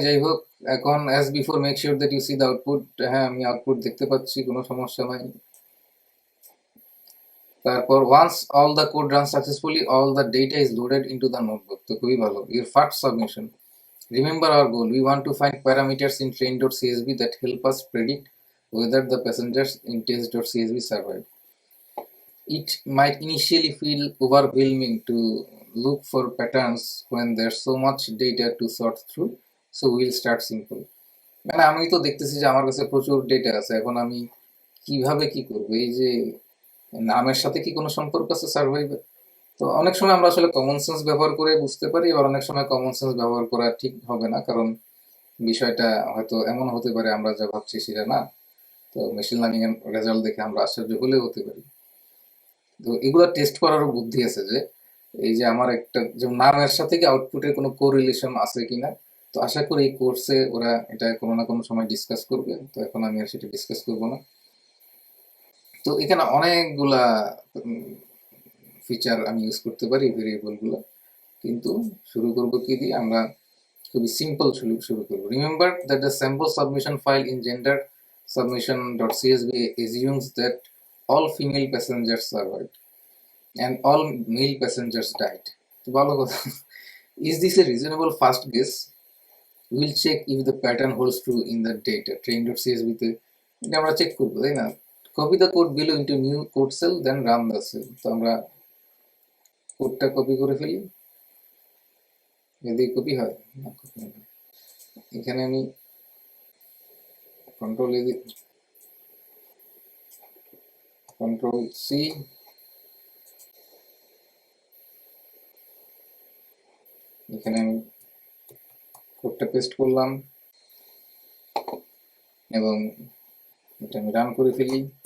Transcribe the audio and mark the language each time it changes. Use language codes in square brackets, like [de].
[bn] যাই হোক, এখন [en] as before make sure that you see the output, [bn] হ্যাঁ আমি আউটপুট দেখতে পাচ্ছি, কোনো সমস্যা নাই। [en] তারপর once all the code run successfully all the data is loaded into the notebook. [bn] তো খুবই ভালো, [en] Your first submission, remember our goal, we want to find parameters in train.csv that help us predict whether the passengers in test.csv survive. It might initially feel overwhelming to look for patterns when there's so much data to sort through, so we'll start simple. [bn] মানে আমি তো দেখতেছি যে আমার কাছে প্রচুর data আছে, এখন আমি কিভাবে কি করবো? এই যে নামের সাথে কি কোনো সম্পর্ক আছে সার্ভাইভের? তো অনেক সময় আমরা আসলে কমন সেন্স ব্যবহার করে বুঝতে পারি, আবার অনেক সময় কমন সেন্স ব্যবহার করা ঠিক হবে না, কারণ বিষয়টা হয়তো এমন হতে পারে আমরা যা ভাবছি সেটা না। তো মেশিন লার্নিং এর রেজাল্ট দেখে আমরা আশ্চর্য হলেও হতে পারি। তো এগুলো টেস্ট করারও বুদ্ধি আছে, যে এই যে আমার একটা যে নামের সাথে কি আউটপুটের কোনো কোরিলেশন আছে কিনা। তো আশা করি এই কোর্সে ওরা এটা কোনো না কোনো সময় ডিসকাস করবে, তো এখন আমি আর সেটা ডিসকাস করবো না। তো এখানে অনেকগুলা ফিচার আমি ইউজ করতে পারি ভেরিয়েবলগুলো, কিন্তু শুরু করবো কি দিয়ে? আমরা খুবই সিম্পল শুরু করবো। [en] Remember that the sample submission file in gender submission.csv assumes that all female passengers survived and all male passengers died. [bn] তো ভালো কথা। [en] Is this a reasonable fast guess? We'll check if the pattern holds true in the data. [bn] Train.csv তে এটা আমরা check করবো, তাই না? [en] Copy the code below into new code cell, then run the cell. [bn] তো আমরা কোডটা কপি করে ফেলি, যদি কপি হয় না, copy হবে। এখানে আমি কন্ট্রোল সি, এখানে আমি কোডটা পেস্ট করলাম এবং এটা আমি রান করে ফেলি।